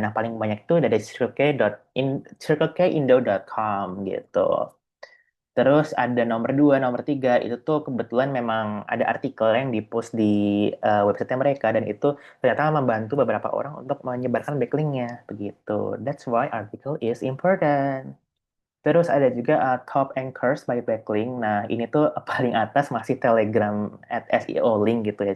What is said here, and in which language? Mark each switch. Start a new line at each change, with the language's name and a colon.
Indonesian: Nah, paling banyak itu dari circlek.indo.com gitu. Terus ada nomor 2, nomor 3, itu tuh kebetulan memang ada artikel yang di-post di website mereka, dan itu ternyata membantu beberapa orang untuk menyebarkan backlinknya, begitu.
English: That's why article is important.
Indonesian: Terus ada juga
English: top anchors by backlink.
Indonesian: Nah, ini tuh paling atas masih Telegram at SEO link gitu ya.